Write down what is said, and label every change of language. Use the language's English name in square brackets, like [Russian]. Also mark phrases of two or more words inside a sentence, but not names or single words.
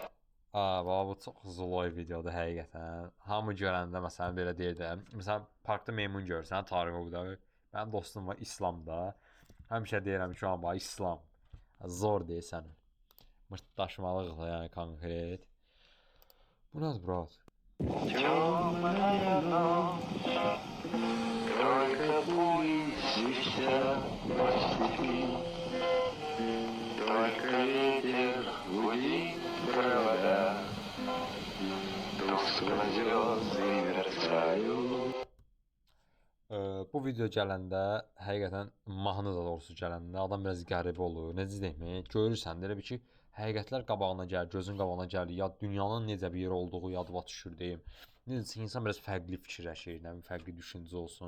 [Azerbaijani] Baba bu çox zloy videodur həqiqətən. Hamı görəndə məsələn belə deyirdim. Məsələn parkda meymun görsən, Tarık Oqday. Mənim dostum var İslamda. Həmişə deyirəm ki, amma İslam zor deyirsən. Mırtdaşmalıq yəni konkret. Bu nədir brat? [Russian] Только пусть свища степи, только ветер гудит провода, тускло звезды мерцают. [Azerbaijani] Bu video gələndə, həqiqətən mahnı da doğrusu gələndə adam biraz qəribə olur. Necə deyim? Görürsən, elə bir ki, həqiqətlər qabağına gəlir, gözün qabağına gəlir. Ya dünyanın necə bir yer olduğu yadıma düşür deyim. Necə insan biraz fərqli fikirləşir, nə bilim, fərqli düşüncə olsun.